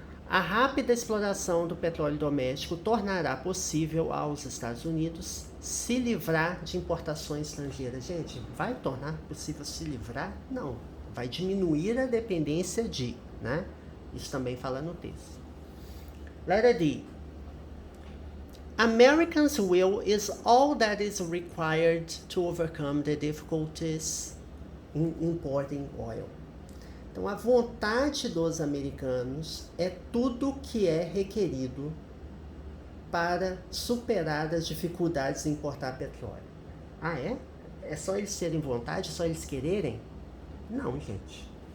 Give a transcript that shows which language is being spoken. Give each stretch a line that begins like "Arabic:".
Portuguese: A rápida exploração do petróleo doméstico tornará possível aos Estados Unidos se livrar de importações estrangeiras. Gente, vai tornar possível se livrar? Não. Vai diminuir a dependência de, né? Isso também fala no texto.
English: Letter D. Americans' will is all that is required to overcome the difficulties in importing oil.
Portuguese: Então, a vontade dos americanos é tudo que é requerido para superar as dificuldades em importar petróleo. Ah, é? É só eles terem vontade, só eles quererem? Não, gente.